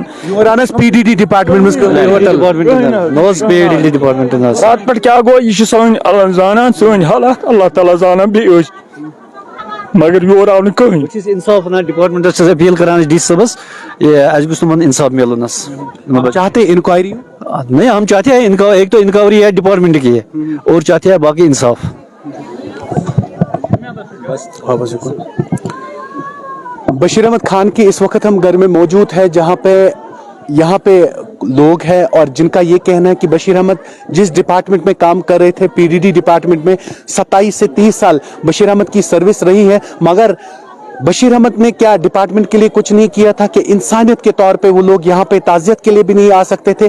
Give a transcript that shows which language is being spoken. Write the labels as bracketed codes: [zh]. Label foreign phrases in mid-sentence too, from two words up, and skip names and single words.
[ks] پی ڈی ڈی ڈپارٹمنٹ رات پٮ۪ٹھ کیاہ گوٚو یہِ چھِ سٲنۍ اللہ زانان سٲنۍ حالات اللہ تعالیٰ زانان بیٚیہِ ٲسۍ مگر یور آو نہٕ کٕہٕنۍ بہٕ چھُس انصاف ونان ڈپارٹمنٹس چھُس اپیل کران ڈی سی صٲبس اَسہِ گوٚژھ تِمن انصاف مِلُن [ur] چاہتے انکوائری نہیں ہم چاہتے ہیں ایک تو انکوائری ہے ڈپارٹمنٹ کی ہے اور چاہتے ہیں باقی انصاف. بشیر احمد خان کی اس وقت ہم گھر میں موجود ہے جہاں پہ یہاں پہ لوگ ہیں اور جن کا یہ کہنا ہے کہ بشیر احمد جس ڈپارٹمنٹ میں کام کر رہے تھے پی ڈی ڈی ڈپارٹمنٹ میں 27 سے 30 سال بشیر احمد کی سروس رہی ہے مگر بشیر احمد نے کیا ڈپارٹمنٹ کے لیے کچھ نہیں کیا تھا کہ انسانیت کے طور پہ وہ لوگ یہاں پہ تعزیت کے لیے بھی نہیں آ سکتے تھے.